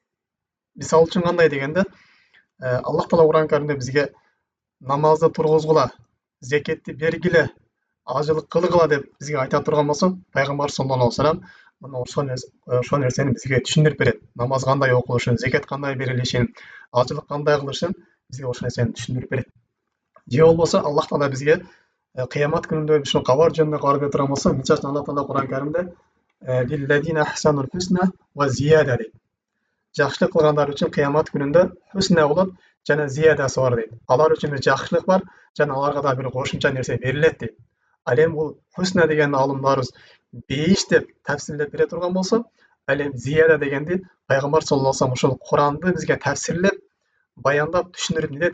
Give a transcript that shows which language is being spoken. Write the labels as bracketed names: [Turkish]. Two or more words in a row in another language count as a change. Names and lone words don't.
[Kyrgyz] Мисалы үчүн кандай дегенде, Аллах Таала Куран Каримде бизге намазды тургузгула, зекетти бергиле, ажылык кылгыла деп бизге айта турган болсо, пайгамбар [Arabic] صلى الله عليه وسلم [Kyrgyz] мына ошол нерсени бизге түшүндүрүп берет. Намаз кандай окулушун, зекет кандай берилишин, ажылык кандай кылышын бизге ошол нерсени түшүндүрүп берет. Же болбосо Аллах Таала бизге кыямат күнүндө ушул кабар жөнүндө кабар бере турган болсо, мисалы үчүн Аллах Таала Куран Каримде [Arabic] للذين أحسنوا الحسنى وزيادة [Kyrgyz] дейт. Жакшылык кылгандар үчүн кыямат күнүндө хусна болот, жана зиядасы бар дейт. Алар үчүн жакшылык бар, жана аларга да бир кошумча нерсе берилет дейт. Ал эми бул хусна деген алымдарыбыз бейиш деп тафсирлеп бере турган болсо, ал эми зияда дегенди пайгамбар [Arabic] صلى الله عليه وسلم [Kyrgyz] ошол Куранды бизге тафсирлеп, баяндап түшүндүрүп берет.